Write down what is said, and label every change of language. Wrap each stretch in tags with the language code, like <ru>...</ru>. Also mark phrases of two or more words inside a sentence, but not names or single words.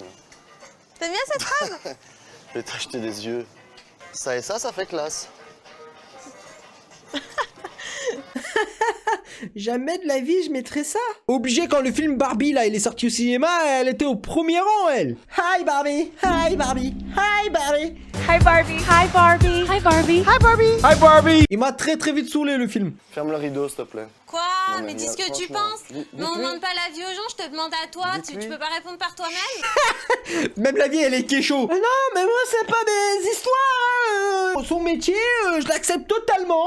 <fr>T'aimes bien cette robe? Je vais t'acheter des yeux. Ça et ça fait classe. Jamais de la vie je mettrais ça. Obligé, quand le film Barbie là il est sorti au cinéma, elle était au premier rang, elle.</fr> <en>Hi Barbie, hi Barbie, hi Barbie. Hi Barbie, hi Barbie, hi Barbie, hi Barbie. Hi Barbie.</en> <fr>Il m'a très vite saoulé le film. Ferme le rideau, s'il te plaît. Quoi? Non, mais dis ce que tu franchement, penses. Mais on demande pas l'avis aux gens, je te demande à toi. Tu peux pas répondre par toi-même? Même la vie elle est kécho. Non mais moi c'est pas des histoires, hein. Son métier, je l'accepte totalement.</fr>